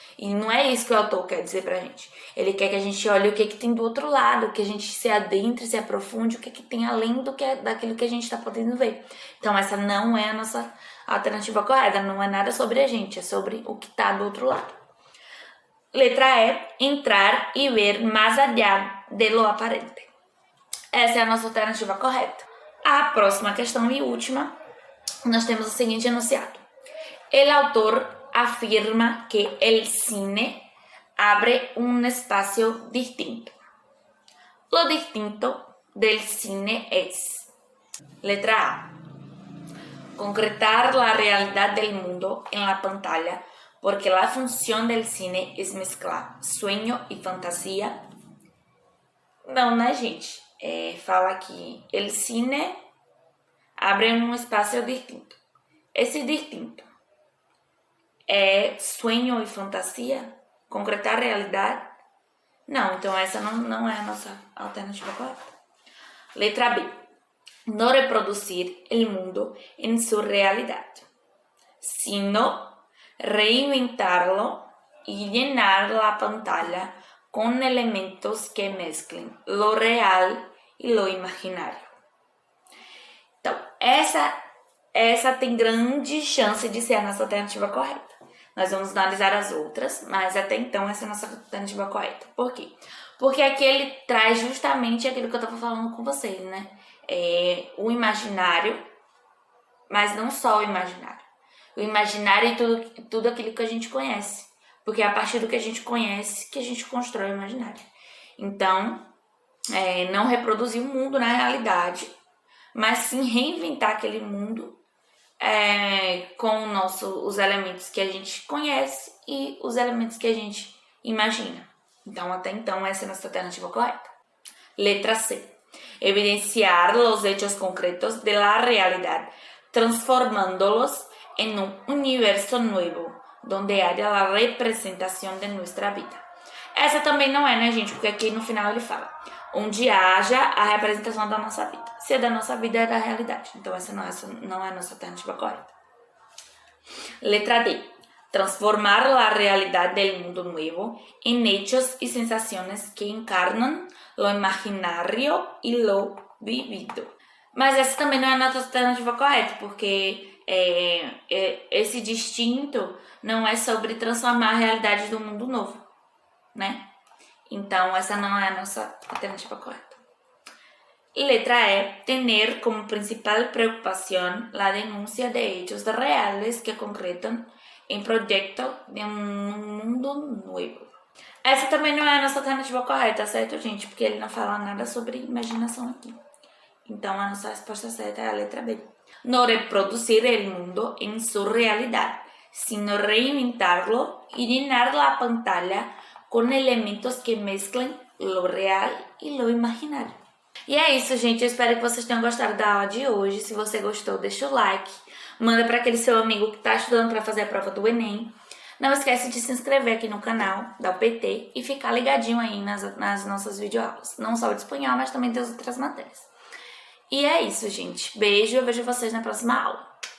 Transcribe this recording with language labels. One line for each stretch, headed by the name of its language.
Portuguese: E não é isso que o autor quer dizer pra gente. Ele quer que a gente olhe o que tem do outro lado, que a gente se adentre, se aprofunde, o que tem além daquilo que a gente tá podendo ver. Então essa não é a nossa alternativa correta, não é nada sobre a gente, é sobre o que tá do outro lado. Letra E.
Spanish: Entrar e ver más allá de lo aparente.
Portuguese: Essa é a nossa alternativa correta. A próxima questão e última, nós temos o seguinte enunciado.
Spanish: El autor afirma que el cine abre un espacio distinto. Lo distinto del cine es.
Portuguese: Letra A.
Spanish: Concretar la realidad del mundo en la pantalla porque la función del cine es mezclar sueño y fantasía.
Portuguese: Não, né, gente? Fala que el cine abre um espaço distinto. Esse distinto é sonho e fantasia? Concretar a realidade? Não, então essa não é a nossa alternativa correta. Letra B.
Spanish: No reproducir el mundo en su realidad, sino reinventarlo y llenar la pantalla con elementos que mezclen lo real e lo imaginário.
Portuguese: Então, essa tem grande chance de ser a nossa alternativa correta. Nós vamos analisar as outras, mas até então essa é a nossa alternativa correta. Por quê? Porque aqui ele traz justamente aquilo que eu estava falando com vocês, né? O imaginário, mas não só o imaginário. O imaginário e tudo aquilo que a gente conhece. Porque é a partir do que a gente conhece que a gente constrói o imaginário. Então, não reproduzir o mundo na realidade, mas sim reinventar aquele mundo com os elementos que a gente conhece e os elementos que a gente imagina. Então, até então, essa é a nossa alternativa correta. Letra C.
Spanish: Evidenciar los hechos concretos de la realidad, transformándolos en un universo nuevo, donde haya la representación de nuestra vida.
Portuguese: Essa também não é, né, gente? Porque aqui no final ele fala onde haja a representação da nossa vida. Se é da nossa vida, é da realidade. Então essa não é a nossa alternativa correta. Letra D.
Spanish: Transformar la realidad del mundo nuevo en hechos y sensaciones que encarnan lo imaginario y lo vivido.
Portuguese: Mas essa também não é a nossa alternativa correta, porque esse distinto não é sobre transformar a realidade do mundo novo, né? Então, essa não é a nossa alternativa correta. Letra E.
Spanish: Tener como principal preocupación la denuncia de hechos reales que concretan
Portuguese: em projeto de um mundo novo. Essa também não é a nossa alternativa correta, certo, gente? Porque ele não fala nada sobre imaginação aqui. Então, a nossa resposta certa é a letra B.
Spanish: No reproducir el mundo en su realidad, sino reinventarlo y llenar la pantalla con elementos que mezclen lo real y lo imaginario.
Portuguese: E é isso, gente. Eu espero que vocês tenham gostado da aula de hoje. Se você gostou, deixa o like. Manda para aquele seu amigo que está estudando para fazer a prova do Enem. Não esquece de se inscrever aqui no canal da UPT e ficar ligadinho aí nas nossas videoaulas. Não só de espanhol, mas também das outras matérias. E é isso, gente. Beijo, eu vejo vocês na próxima aula.